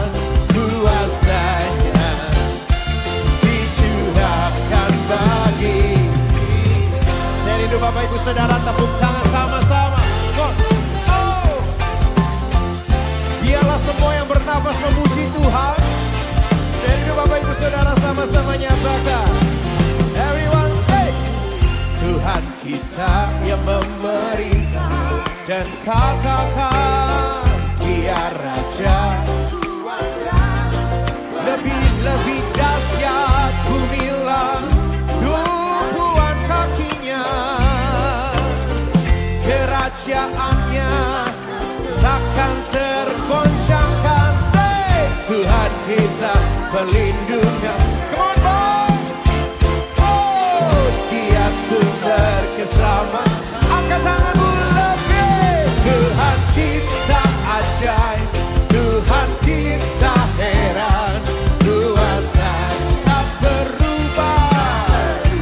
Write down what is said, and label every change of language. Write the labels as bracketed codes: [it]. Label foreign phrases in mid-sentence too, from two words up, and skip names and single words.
[id] Kuasanya dicurahkan bagi. Saya rindu Bapak Ibu Saudara tepuk tangan sama-sama. Biarlah semua yang bernafas memuji Tuhan. Saya rindu Bapak Ibu Saudara sama-sama nyatakan. [en] Everyone say, [id] Tuhan kita yang memerintah, dan katakan Dia Raja. Lebih-lebih dahsyat bumilah tumpuan kakinya, kerajaannya takkan tergoncangkan. Say, Tuhan kita perlindungan. [en] Come on boy. [id] Dia sumber keselamatan. Angkat tanganmu lebih. Tuhan kita ajaib, Tuhan kita heran. Kuasa tak berubah.